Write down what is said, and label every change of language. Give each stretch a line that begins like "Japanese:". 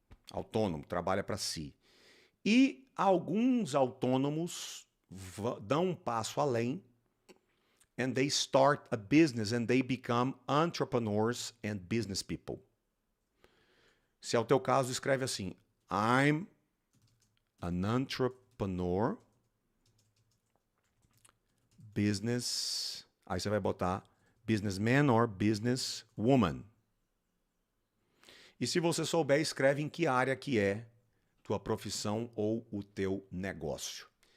Portuguese: Autônomo, trabalha para si. E alguns autônomos dão um passo além
English: and they start a business and they become entrepreneurs and business people.
Portuguese: Se é o teu caso, escreve assim:
English: I'm an entrepreneur, business.
Portuguese: Aí você vai botar
English: businessman or businesswoman.
Portuguese: E se você souber, escreve em que área que é tua profissão ou o teu negócio.